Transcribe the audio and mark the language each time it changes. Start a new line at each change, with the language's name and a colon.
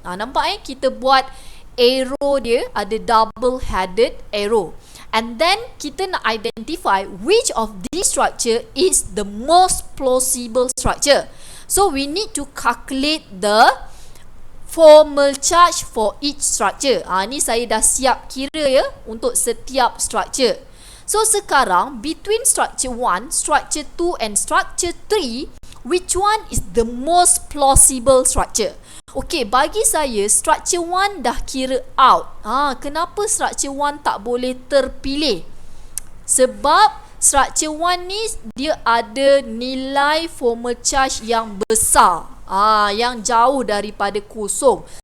Malay: Nampak kita buat arrow dia ada double headed arrow.
English: And then
Malay: kita nak
English: identify which of these structure is the most plausible structure. So we need to calculate the formal charge for each structure.
Malay: Ni saya dah siap kira ya untuk setiap structure.
English: So sekarang between structure 1, structure 2 and structure 3, which one is the most plausible structure?
Malay: Okay, bagi saya structure 1 dah kira out. Kenapa structure 1 tak boleh terpilih? Sebab structure 1 ni dia ada nilai formal charge yang besar, yang jauh daripada kosong.